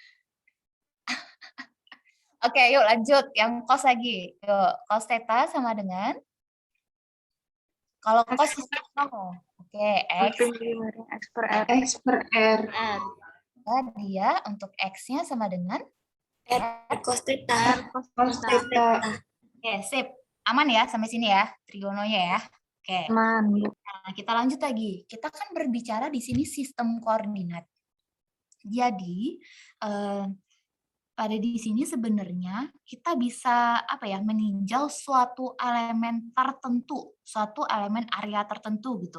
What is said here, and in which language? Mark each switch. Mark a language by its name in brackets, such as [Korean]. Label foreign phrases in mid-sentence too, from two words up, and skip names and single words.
[Indonesian] Oke, yuk lanjut. Yang cos lagi. Yuk, cos theta sama dengan? Kalau cos oke, X. X per R. Dia untuk X-nya sama dengan? R cos theta. Cos theta. Oke, sip. Aman ya sampai sini ya, trigononya ya. Oke. Aman. Nah, kita lanjut lagi. Kita kan berbicara di sini sistem koordinat. Jadi, pada di sini sebenarnya kita bisa meninjau suatu elemen tertentu, suatu elemen area tertentu gitu.